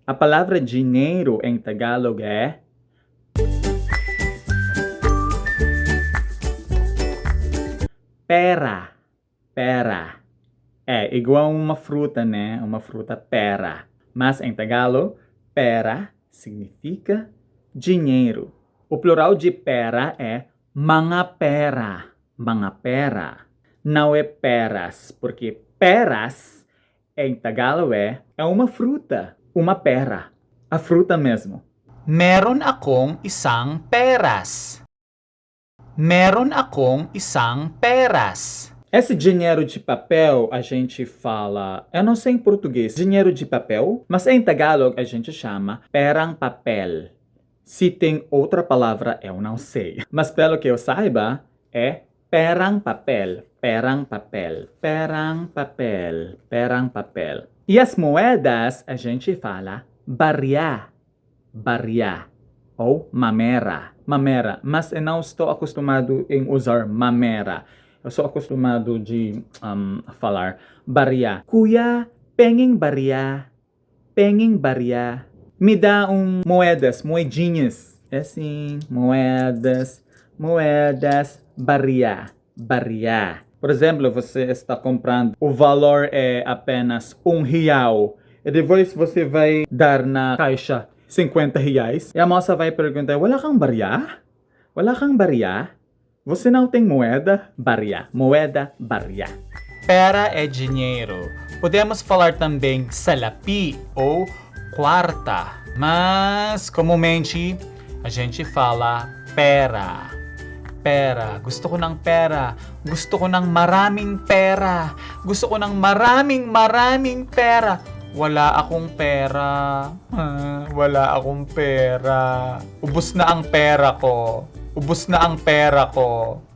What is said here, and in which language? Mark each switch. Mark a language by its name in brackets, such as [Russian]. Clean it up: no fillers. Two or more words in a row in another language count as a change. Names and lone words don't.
[Portuguese] A palavra dinheiro em Tagalog é pera. Pera. É igual uma fruta, né? Uma fruta pera. Mas em Tagalog, pera significa dinheiro. O plural de pera é [Filipino] mga pera. Mga pera. [Portuguese] Não é peras, porque peras em Tagalog é uma fruta. Uma pera. A fruta mesmo. [Filipino] Meron akong isang peras. Meron akong isang peras. [Portuguese] Esse dinheiro de papel a gente fala, eu não sei em português, dinheiro de papel, mas em Tagalog a gente chama [Filipino] perang papel. [Portuguese] Se tem outra palavra, eu não sei. Mas pelo que eu saiba, é [Filipino] perang papel, perang papel, perang papel, [Portuguese] perang papel. E as moedas a gente fala [Filipino] barya, barya, [Portuguese] ou [Filipino] mamera, mamera. [Portuguese] Mas eu não estou acostumado em usar mamera. Eu sou acostumado de falar barya. [Filipino] Kuya, penging barya, penging barya. [Portuguese] Me dá moedas, moedinhas. É assim, moedas, moedas, [Filipino] barya, barya. [Portuguese] Por exemplo, você está comprando, o valor é apenas R$1. E depois você vai dar na caixa R$50. E a moça vai perguntar, [Filipino] wala kang barya? Wala kang barya? [Portuguese] Você não tem moeda? Barya. Moeda, barya. Pera é dinheiro. Podemos falar também salapi ou quarta. Mas, comumente, a gente fala pera. [Filipino] Pera. Gusto ko ng pera. Gusto ko ng maraming pera. Gusto ko ng maraming pera. Wala akong pera. Wala akong pera. Ubus na ang pera ko. Ubus na ang pera ko.